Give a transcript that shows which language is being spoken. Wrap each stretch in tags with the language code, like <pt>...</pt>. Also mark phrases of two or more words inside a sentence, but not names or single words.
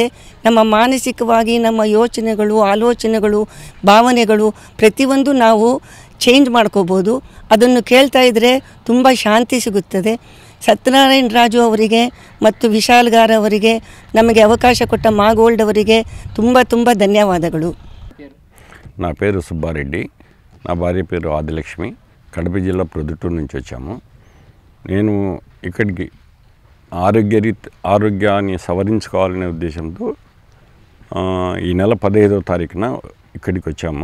<kn>ನಮ್ಮ ಮಾನಸಿಕವಾಗಿ ನಮ್ಮ ಯೋಚನೆಗಳು, ಆಲೋಚನೆಗಳು, ಭಾವನೆಗಳು ಪ್ರತಿಯೊಂದು ನಾವು ಚೇಂಜ್ ಮಾಡ್ಕೋಬೋದು. ಅದನ್ನು ಕೇಳ್ತಾ ಇದ್ದರೆ ತುಂಬ ಶಾಂತಿ ಸಿಗುತ್ತದೆ. ಸತ್ಯನಾರಾಯಣ ರಾಜು ಅವರಿಗೆ ಮತ್ತು ವಿಶಾಲ್ಗಾರ್ ಅವರಿಗೆ, ನಮಗೆ ಅವಕಾಶ ಕೊಟ್ಟ ಮಾಗೋಲ್ಡ್ ಅವರಿಗೆ ತುಂಬ ధన్యవాదాలు.</kn> <te>నా పేరు సుబ్బారెడ్డి, నా భార్య పేరు ఆదిలక్ష్మి. కడప జిల్లా ప్రొద్దుటూరు నుంచి వచ్చాము. నేను ఇక్కడికి ఆరోగ్యాన్ని సవరించుకోవాలనే ఉద్దేశంతో ఈ నెల 15వ తారీఖున ఇక్కడికి వచ్చాము.</te>